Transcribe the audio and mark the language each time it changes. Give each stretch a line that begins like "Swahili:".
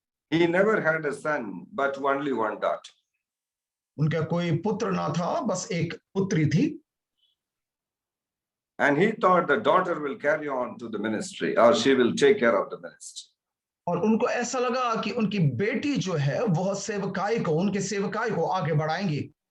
English: He never had a son, but only one daughter.
Hindi: उनका कोई पुत्र ना था, बस एक पुत्री थी।
English: And he thought the daughter will carry on to the ministry, or she will take care of the ministry.
Hindi: और उनको ऐसा लगा कि उनकी बेटी जो है वह उनके सेवकाई को आगे बढ़ाएंगी।